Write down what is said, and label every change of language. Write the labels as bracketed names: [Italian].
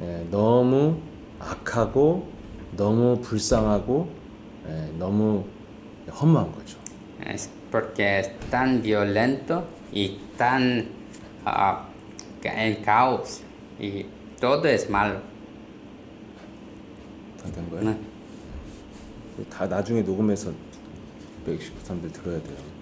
[Korean] 너무 악하고 너무 불쌍하고 너무 허무한 거죠. [Spanish] Es porque es tan violento y tan en caos y todo es malo. [Korean] 다 된 거예요? 다 나중에 녹음해서 119사람들 들어야 돼요.